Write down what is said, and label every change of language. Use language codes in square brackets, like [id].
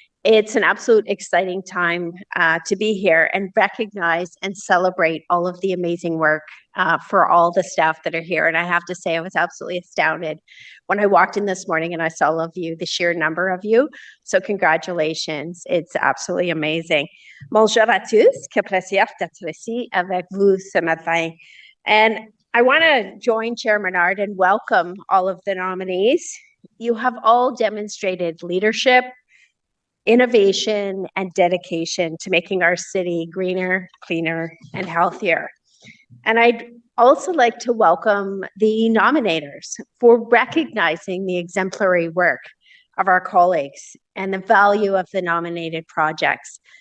[en] It's an absolute exciting time to be here and recognize and celebrate all of the amazing work for all the staff that are here. And I have to say, I was absolutely astounded when I walked in this morning and I saw all of you, the sheer number of you. So congratulations. It's absolutely amazing. [fr] Bonjour à tous, que plaisir d'être ici avec vous ce matin. [en] And I want to join Chair Menard and welcome all of the nominees. You have all demonstrated leadership, innovation, and dedication to making our city greener, cleaner, and healthier. And I'd also like to welcome the nominators for recognizing the exemplary work of our colleagues and the value of the nominated projects.